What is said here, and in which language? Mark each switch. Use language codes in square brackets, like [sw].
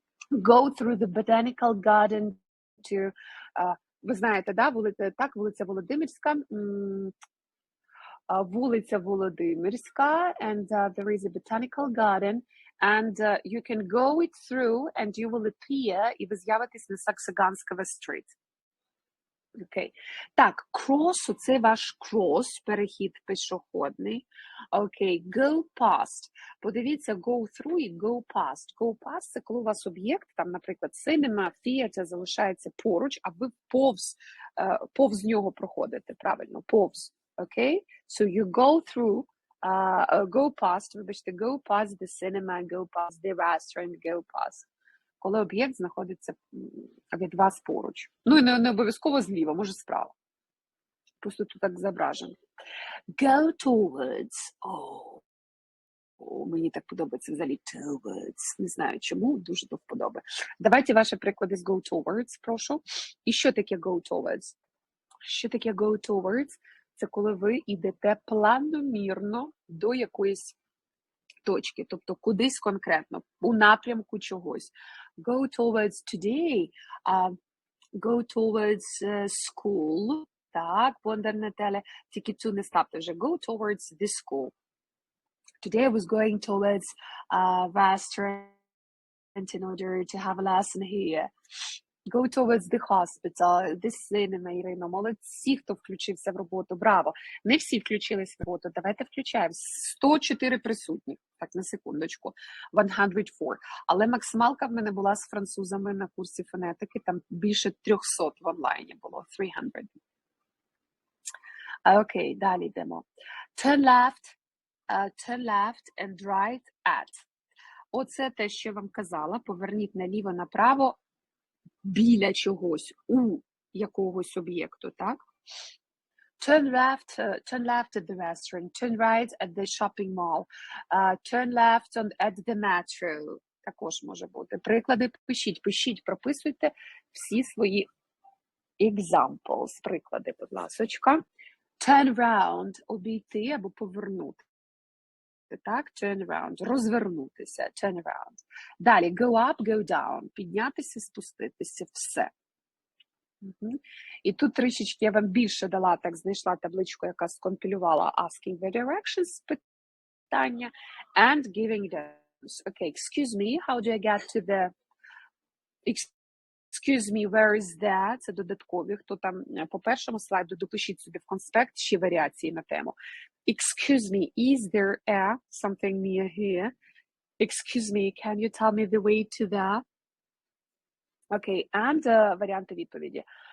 [en] Go through the botanical garden to... [uk] ви знаєте, да, вулиця Володимирська. [en] Вулиця Володимирська, and there is a botanical garden, and you can go it through, and you will appear, [uk] і ви з'явитесь на Саксаганського стріт. Окей. Так, cross, це ваш cross, перехід пішохідний. [en] Окей, go past. [uk] Подивіться, [en] go through і go past. [uk] Go past – це коли у вас об'єкт, там, наприклад, cinema, theater залишається поруч, а ви повз нього проходите, правильно, повз. [en] Okay, so you go through, go past, [uk] вибачте, [en] go past the cinema, go past the restaurant, go past. [uk] Коли об'єкт знаходиться від вас поруч. Ну, і не обов'язково зліва, може справа. Просто тут так зображено. [en] Go towards. [uk] Мені так подобається взагалі towards. Не знаю чому, дуже до вподоби. Давайте ваші приклади з [en] go towards, [uk] прошу. І що таке go towards? Що таке go towards? Це коли ви йдете планомірно до якоїсь точки, тобто кудись конкретно, у напрямку чогось. [en] Go towards today, go towards school, так, Бондар Наталя, [uk] тільки цю не ставте вже, [en] go towards the school. Today I was going towards restaurant in order to have a lesson here. Go towards the hospital, the cinema, Ірина, [uk] молодці, хто включився в роботу, браво. Не всі включились в роботу, давайте включаємо. 104 присутні, так, на секундочку, 104. Але максималка в мене була з французами на курсі фонетики, там більше 300 в онлайні було, 300. [en] Окей, [uk] далі йдемо. [en] Turn left and right at. [uk] Оце те, що я вам казала, поверніть наліво-направо, біля чогось, у якогось об'єкту, так? [en] Turn left at the restaurant, turn right at the shopping mall, turn left at the metro. [uk] Також може бути. Приклади пишіть, прописуйте всі свої examples, приклади, будь ласочка. [en] Turn round, [uk] обійти або повернути. Так, [en] turn around, [uk] розвернутися, turn around. Далі, [en] go up, go down, [uk] піднятися, спуститися, все. І тут трішечки я вам більше дала, так, знайшла табличку, яка скомпілювала [en] asking the directions, [uk] питання, [en] and giving them. Okay, excuse me, how do I get to the... Excuse me, where is that? [uk] Це додаткові. Хто там по першому слайду, допишіть собі в конспект ще варіації на тему. [en] Excuse me, is there something near here? Excuse me, can you tell me the way to that? [uk] Окей, and варіанти відповіді.